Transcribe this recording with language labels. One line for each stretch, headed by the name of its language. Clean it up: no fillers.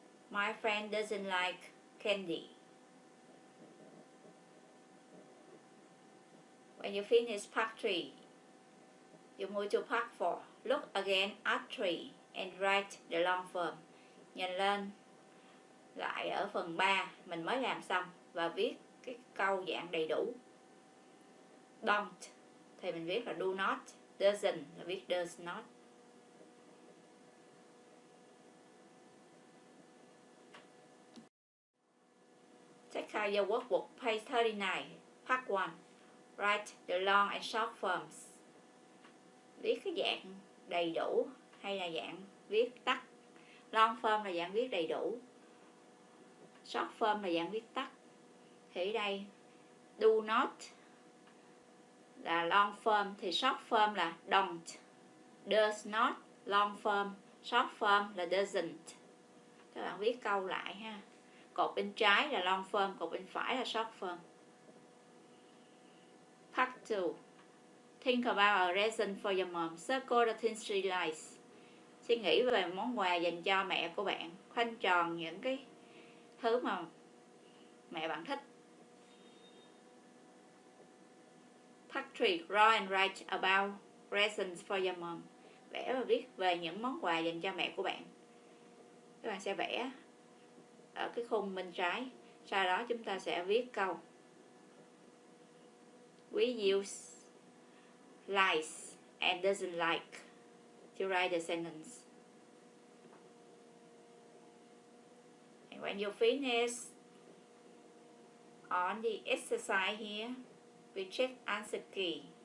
English: My friend doesn't like candy. When you finish part 3, you move to part 4. Look again at 3 and write the long form.
Vietnamese: Nhìn lên lại ở phần 3 mình mới làm xong và viết cái câu dạng đầy đủ. Don't thì mình viết là do not, doesn't là viết does not.
English: Check out your workbook, page 39, part 1. Write the long and short forms.
Vietnamese: Viết cái dạng đầy đủ hay là dạng viết tắt. Long form là dạng viết đầy đủ. Short form là dạng viết tắt. Thì ở đây do not là long form thì short form là don't. Does not long form, short form là doesn't. Các bạn viết câu lại ha. Cột bên trái là long form, cột bên phải là short form.
English: Part 2. Think about a present for your mom. Circle the things she likes.
Vietnamese: Suy nghĩ về món quà dành cho mẹ của bạn. Khoanh tròn những cái thứ mà mẹ bạn thích.
English: Part 3. Draw and write about presents for your mom.
Vietnamese: Vẽ và viết về những món quà dành cho mẹ của bạn. Các bạn sẽ vẽ ở cái khung bên trái. Sau đó chúng ta sẽ viết câu.
English: We use likes and doesn't like to write the sentence. And when you finish on the exercise here, we check answer key.